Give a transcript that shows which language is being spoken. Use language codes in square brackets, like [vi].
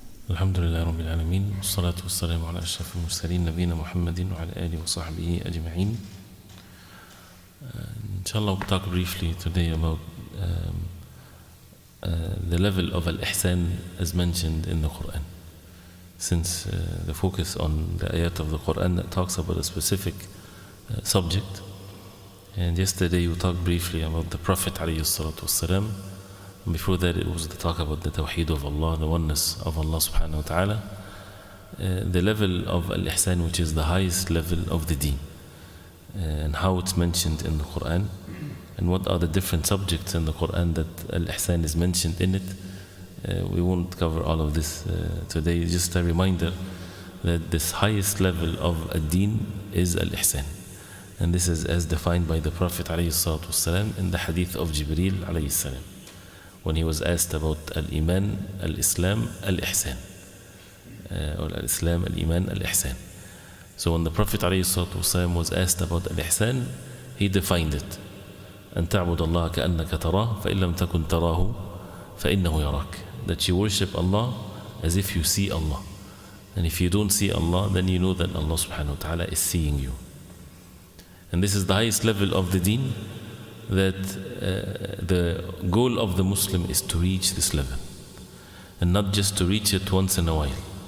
[ar] الحمد لله رب العالمين والصلاة والسلام على أشرف المرسلين نبينا محمد وعلى آله وصحبه أجمعين. [en] Inshallah, we'll talk briefly today about the level of al-ihsan as mentioned in the Quran. Since the focus on the ayat of the Quran that talks about a specific subject, and yesterday we talked briefly about the Prophet ﷺ. Before that, it was the talk about the tawheed of Allah, the oneness of Allah subhanahu wa ta'ala, the level of al-ihsan, which is the highest level of the deen, and how it's mentioned in the Quran, and what are the different subjects in the Quran that al-ihsan is mentioned in it. We won't cover all of this today. Just a reminder that this highest level of a deen is al-ihsan, and this is as defined by the Prophet ﷺ in the hadith of Jibreel ﷺ, when he was asked about al-iman, al-islam, al-ihsan, or al-islam, al-iman, al-ihsan. So when the Prophet ﷺ was asked about al-ihsan, he defined it: [ar] أن تعبد الله كأنك تراه فإن لم تكن تراه فإنه يراك. [en] That you worship Allah as if you see Allah, and if you don't see Allah, then you know that Allah subhanahu wa ta'ala is seeing you. And this is the highest level of the deen, that the goal of the Muslim is to reach this level, and not just to reach it once in a while.